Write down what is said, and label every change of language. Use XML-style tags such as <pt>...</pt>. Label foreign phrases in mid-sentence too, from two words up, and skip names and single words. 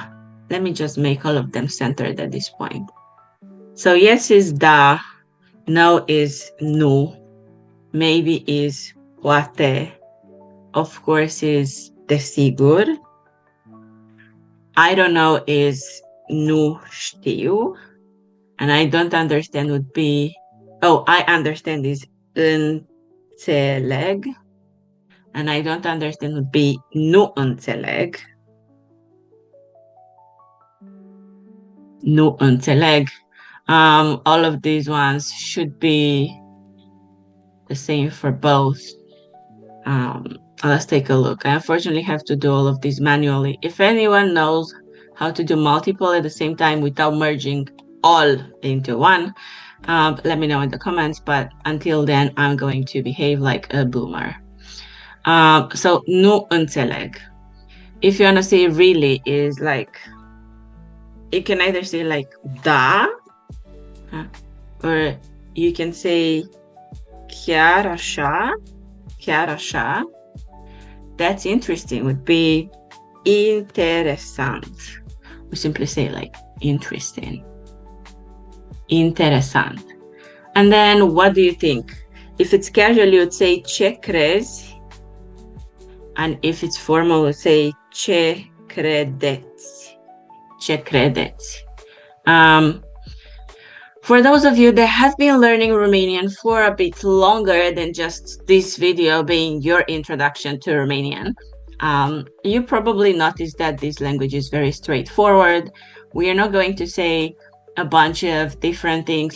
<en>Let me just make all of them centered at this point. So yes is da. No is nu, maybe is poate, of course is desigur, I don't know is</en> <ro>nu știu,</ro> <en>and I don't understand would be, oh, I understand is înțeleg, and I don't understand would be</en> <ro>nu înțeleg. Nu înțeleg.</ro> <en>All of these ones should be the same for both. Let's take a look. I unfortunately have to do all of these manually. If anyone knows how to do multiple at the same time without merging all into one, let me know in the comments. But until then, I'm going to behave like a boomer. So,</en> <ro>nu înțeleg.</ro> <en>If you want to say really is like, you can either say like da, or you can say</en> <ro>chiar așa, chiar așa.</ro> <en>That's interesting would be interesant. We simply say like interesting. Interesant. And then what do you think? If it's casual, you would say</en> <ro>ce crezi?</ro> <en>And if it's formal, you would say</en> <ro>ce credeți? Ce credeți?</ro> <en>For those of you that have been learning Romanian for a bit longer than just this video being your introduction to Romanian, you probably noticed that this language is very straightforward. We are not going to say a bunch of different things.</en>